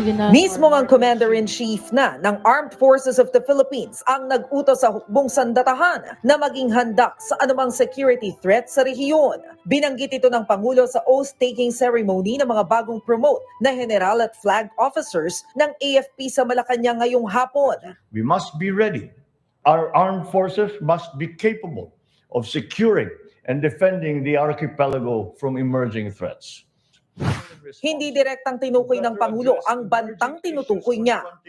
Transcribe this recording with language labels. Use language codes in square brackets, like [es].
[tl] Mismo ang Commander-in-Chief na ng Armed Forces of the Philippines ang nag-utos sa hukbong sandatahan na maging handa sa anumang security threat sa rehiyon. Binanggit ito ng Pangulo sa oath-taking ceremony ng mga bagong promote na general at flag officers ng AFP sa Malacanang ngayong hapon. [en] We must be ready. Our armed forces must be capable of securing and defending the archipelago from emerging threats. [tl] Hindi direktang tinukoy ng Pangulo ang bantang tinutukoy niya.